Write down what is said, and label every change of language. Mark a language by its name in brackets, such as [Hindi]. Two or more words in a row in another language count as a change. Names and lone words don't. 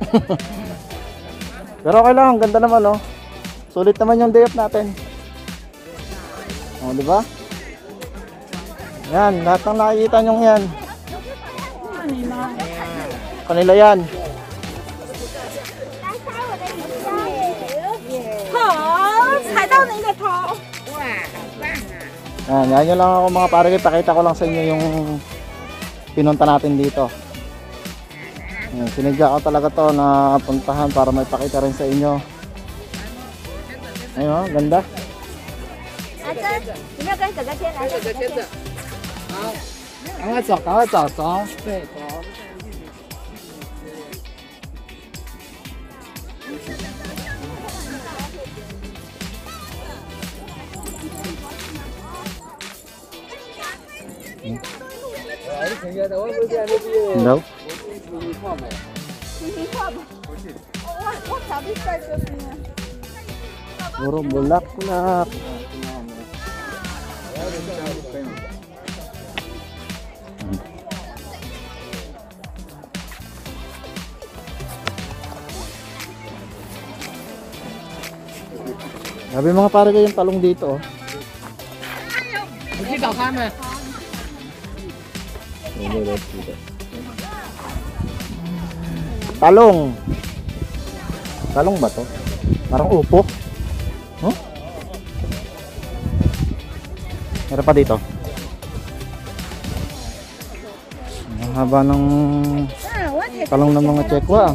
[Filipino] Pero okay lang, ang ganda naman oh. Sulit naman yung [English] day off [Filipino] natin. Oh, di ba? Yan, lahat ng nakikita nyo yan. Kanila yan. [Chinese] 好，踩到你的头。 [Filipino] Yan nyo lang ako mga pare, pakita ko lang sa inyo yung pinunta natin dito. Yan, sinadya ko talaga to na puntahan para may pakita rin sa inyo. Ayun oh, ganda. [Chinese] 阿珍，有没有跟哥哥牵？来，哥哥牵着。赶快走，赶快走，走，对，走。 Hello? 我小弟在这边。 [Filipino] Puro bulaklak. Grabe mga pare yung talong dito oh. [Chinese] 你去找他们。 [Filipino] Talong. Talong ba to? Parang upo. Huh? Meron pa dito. Ang haba ng talong ng mga Tsekwa.